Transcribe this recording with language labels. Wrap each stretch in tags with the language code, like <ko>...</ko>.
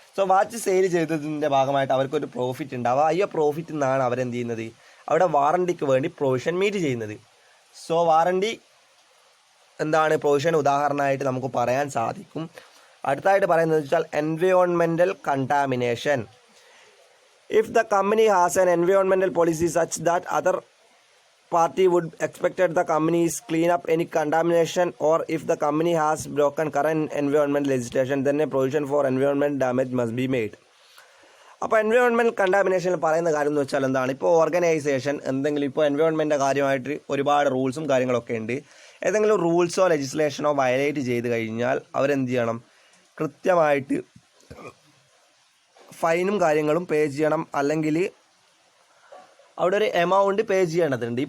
<ml>So watch sale ചെയ്തതിൻ്റെ ഭാഗമായിട്ട് അവർക്കൊരു പ്രോഫിറ്റ് ഉണ്ടാവുക. ഈ പ്രോഫിറ്റിൽ നിന്നാണ് അവരെന്ത് ചെയ്യുന്നത്, അവിടെ വാറണ്ടിക്ക് വേണ്ടി പ്രൊവിഷൻ മീറ്റ് ചെയ്യുന്നത്. സോ വാറണ്ടി എന്താണ്, പ്രൊവിഷൻ ഉദാഹരണമായിട്ട് നമുക്ക് പറയാൻ സാധിക്കും. അടുത്തായിട്ട് പറയുന്നത് വെച്ചാൽ</ml> <en>Environmental contamination. If the company has an environmental policy such that other party would expected the companies clean up any contamination, or if the company has broken current environmental legislation, then a provision for environment damage must be made.</en> <ml>അപ്പോൾ environmental കണ്ടാമിനേഷനിൽ പറയുന്ന കാര്യം എന്ന് വെച്ചാൽ എന്താണ്, ഇപ്പോൾ organisation എന്തെങ്കിലും ഇപ്പോൾ എൻവയോൺമെൻറ്റിൻ്റെ കാര്യമായിട്ട് ഒരുപാട് റൂൾസും കാര്യങ്ങളൊക്കെ ഉണ്ട്. ഏതെങ്കിലും റൂൾസോ ലെജിസ്ലേഷനോ വയലേറ്റ് ചെയ്ത് കഴിഞ്ഞാൽ അവരെന്ത് ചെയ്യണം, കൃത്യമായിട്ട് ഫൈനും കാര്യങ്ങളും പേ ചെയ്യണം, അല്ലെങ്കിൽ അവിടെ ഒരു എമൗണ്ട് പേ ചെയ്യേണ്ടതുണ്ട്.</ml>